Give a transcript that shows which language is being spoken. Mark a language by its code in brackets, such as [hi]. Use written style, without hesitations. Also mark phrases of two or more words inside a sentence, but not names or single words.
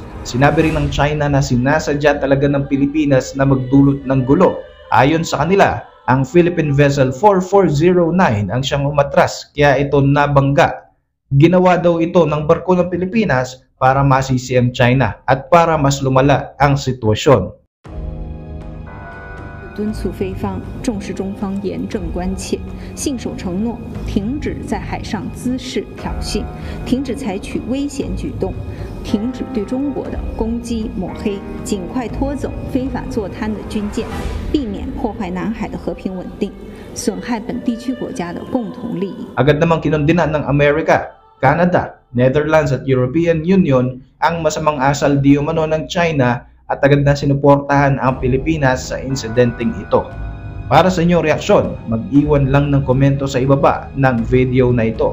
[tl] Sinabi rin ng China na sinasadya talaga ng Pilipinas na magdulot ng gulo. Ayon sa kanila, ang Philippine Vessel 4409 ang siyang umatras kaya ito nabangga. Ginawa daw ito ng barko ng Pilipinas para masisi ang China at para mas lumala ang sitwasyon. [zh] 敦促菲方重视中方严正关切，信守承诺，停止在海上滋事挑衅，停止采取危险举动，停止对中国的攻击抹黑，尽快拖走非法坐滩的军舰，避免破坏南海的和平稳定，损害本地区国家的共同利益。 [tl] Agad namang kinondena ng Amerika, Canada, Netherlands at European Union ang masamang asal di umano ng China at agad na sinuportahan ang Pilipinas sa insidenteng ito. Para sa inyong reaksyon, mag-iwan lang ng komento sa ibaba ng video na ito.